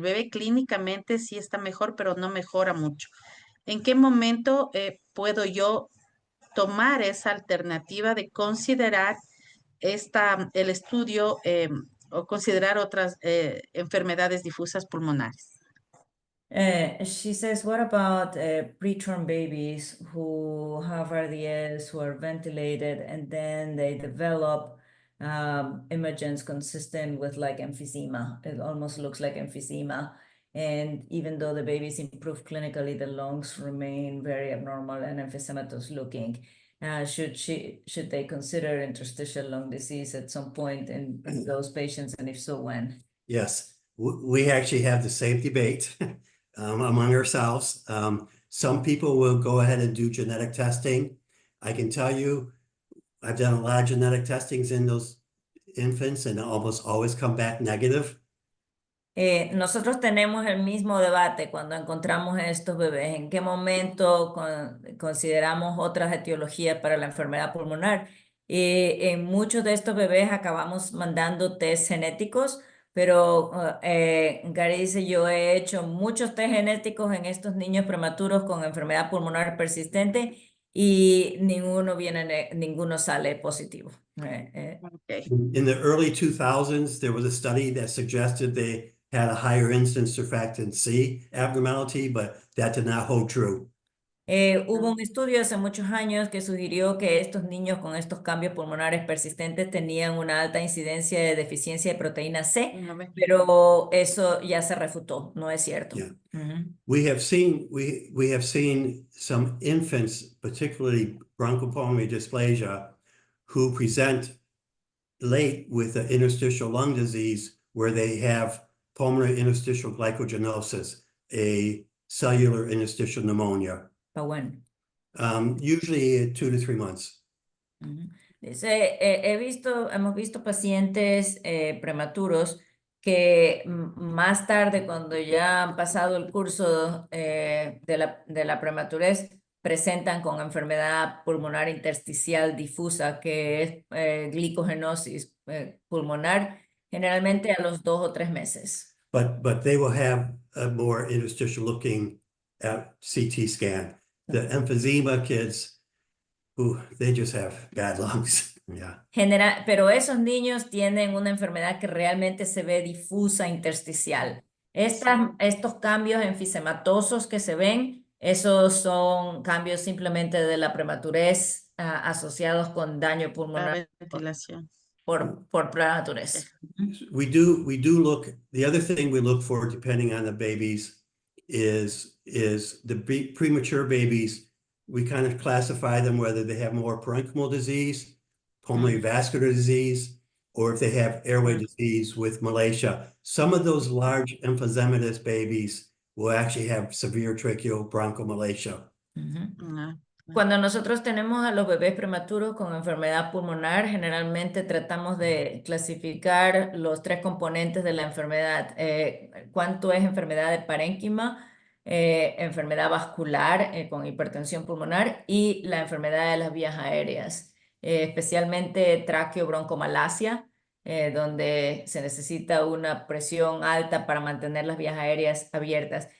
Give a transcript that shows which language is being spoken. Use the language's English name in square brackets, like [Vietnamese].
[Spanish] El bebé clínicamente sí está mejor, pero no mejora mucho. ¿En qué momento puedo yo tomar esa alternativa de considerar el estudio o considerar otras enfermedades difusas pulmonares? [English] She says, what about preterm babies who have RDS, who are ventilated, and then they develop emergence consistent with like emphysema? It almost looks like emphysema. And even though the babies improve clinically, the lungs remain very abnormal and emphysematous looking. Should they consider interstitial lung disease at some point in those patients, and if so, when? Yes, we actually have the same debate among ourselves. Some people will go ahead and do genetic testing. I can tell you, I've done a lot of genetic testings in those infants and almost always come back negative. [Spanish] Nosotros tenemos el mismo debate cuando encontramos estos bebés. ¿En qué momento consideramos otras etiologías para la enfermedad pulmonar? En muchos de estos bebés acabamos mandando test genéticos, pero Gary dice, yo he hecho muchos test genéticos en estos niños prematuros con enfermedad pulmonar persistente y ninguno sale positivo. Okay. [English] In the early 2000s, there was a study that suggested they had a higher incidence surfactant C abnormality, but that did not hold true. [Spanish] Hubo un estudio hace muchos años que sugirió que estos niños con estos cambios pulmonares persistentes tenían una alta incidencia de deficiencia de proteína C, pero eso ya se refutó, no es cierto. Yeah. Ujú. [English] We have seen some infants, particularly bronchopulmonary dysplasia, who present late with the interstitial lung disease where they have pulmonary interstitial glycogenosis. a cellular interstitial pneumonia, [Spanish] ¿Para bueno? [English] usually 2 to 3 months. Ujú. [Spanish] Dice, hemos visto pacientes prematuros que más tarde, cuando ya han pasado el curso de la prematurez, presentan con enfermedad pulmonar intersticial difusa, que es glicogenosis pulmonar, generalmente a los 2 o 3 meses. [English] But they will have a more interstitial looking at CT scan. The emphysema kids, they just have bad lungs. Yeah. [Spanish] Pero esos niños tienen una enfermedad que realmente se ve difusa intersticial. Estos cambios enfisematosos que se ven, esos son cambios simplemente de la prematurez asociados con daño La pulmonar ventilación. por prematurez. [English] We do look, the other thing we look for, depending on the babies, is the premature babies, we kind of classify them whether they have more parenchymal disease, pulmonary vascular disease, or if they have airway disease with malacia. Some of those large emphysematous babies will actually have severe tracheobronchomalacia. Ah, [Spanish] Cuando nosotros tenemos a los bebés prematuros con enfermedad pulmonar, generalmente tratamos de clasificar los 3 componentes de la enfermedad. Cuánto es enfermedad de parénquima, enfermedad vascular con hipertensión pulmonar y la enfermedad de las vías aéreas, especialmente traqueobroncomalacia, donde se necesita una presión alta para mantener las vías aéreas abiertas.